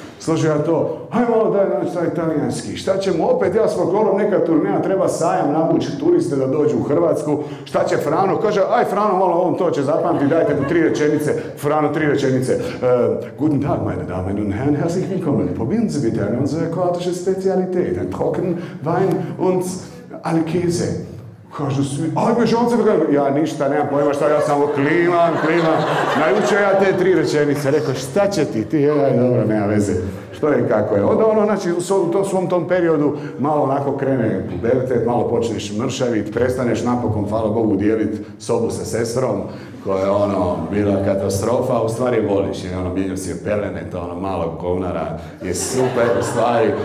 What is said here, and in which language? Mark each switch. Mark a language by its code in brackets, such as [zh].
[hr] Složio ja to, hajde malo daj naći taj italijanski, šta ćemo opet, ja s folklorom neka turneja, treba sajam navući turiste da dođu u Hrvatsku, šta će Frano, kaže, aj Frano malo on to će zapamti, dajte mu 3 rečenice, Frano 3 rečenice. [de] Guten Tag, meine Damen und Herren, herzlich willkommen, probieren Sie bitte unsere kroatische Spezialität, ein Trocken, Wein und alle Käse. [hr] Kažu svi, ajme žonce, ja ništa, nemam pojma šta, ja samo klimam, naučio ja te 3 rečenice, rekao šta će ti, dobro, nema veze, što je kako je. Onda znači, u tom svom tom periodu malo onako krene pubertet, malo počneš mršavit, prestaneš napokon, hvala Bogu, dijelit sobu sa sestrom, koja je bila katastrofa, a u stvari voliš, jer mijenio si je pelene, to malog govnara, je super u stvari.